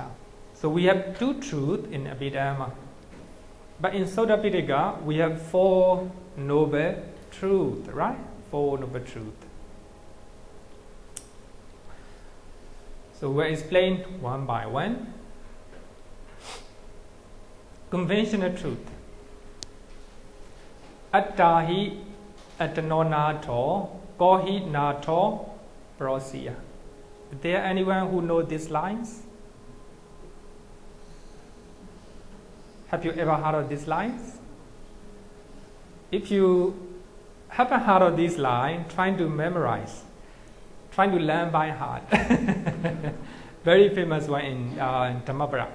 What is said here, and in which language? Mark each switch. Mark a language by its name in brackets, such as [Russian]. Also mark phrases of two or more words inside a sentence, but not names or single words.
[English] So we have two truths in Abhidhamma. But in Sutta Piṭaka, we have four noble truths, right? Four noble truths. So we'll explain one by one. Conventional truth. [Pali] Attahi, အတ္တနောနာထောကောဟိနာထောပရောစီယ [English] Is there anyone who knows these lines? Have you ever heard of these lines? If you haven't heard of these lines, trying to memorize, trying to learn by heart. Very famous one in Dhammapada.